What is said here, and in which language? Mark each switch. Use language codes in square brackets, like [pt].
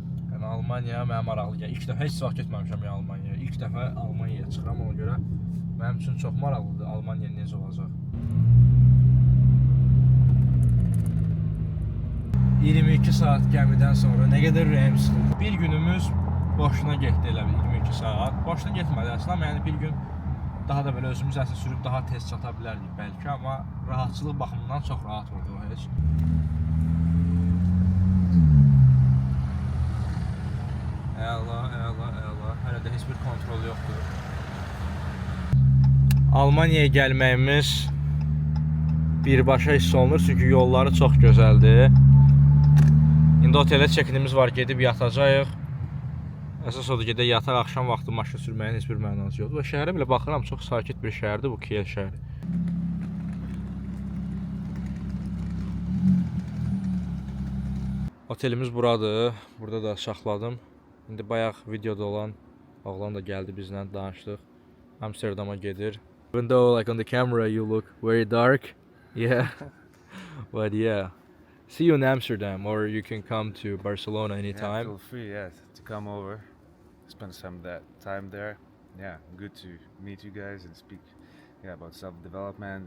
[az] Yəni Almaniya mənə maraqlı gəlir. İlk dəfə heç vaxt getməmişəm ya Almaniyaya. İlk dəfə Almaniyaya çıxıram, ona görə mənim üçün çox maraqlıdır Almaniya necə olacaq. 22 saat gəmidən sonra nə qədər ürəyim sıxıldı. Bir günümüz boşuna getdi elə 22 saat. Boşuna getmədi əslində, amma yəni bir gün daha da belə özümüz əslində sürüb daha tez çata bilərdik bəlkə, amma rahatçılıq baxımından çox rahat oldu o heç. Əla. Hələ də heç bir kontrol yoxdur. Almaniyaya gəlməyimiz birbaşa hiss olunur, çünki yolları çox gözəldir. İndi otelə çəkinimiz var, gedib yatacağıq. Əsas odur gedək yataq, axşam vaxtı maşın sürməyin heç bir mənası yoxdur. Və şəhərə belə baxıram, çox sakit bir şəhərdir bu Kiel şəhəri. Otelimiz buradır. Burada da saxladım. İndi bayaq videoda olan oğlan da gəldi bizlə danışdıq. Amsterdama gedir. [en] Even though like on the camera you look very dark. Yeah. But yeah. See you in Amsterdam, or you can come to Barcelona anytime. Feel free, yeah, to come over, spend some time there. Yeah, good to meet you guys and speak, about self-development.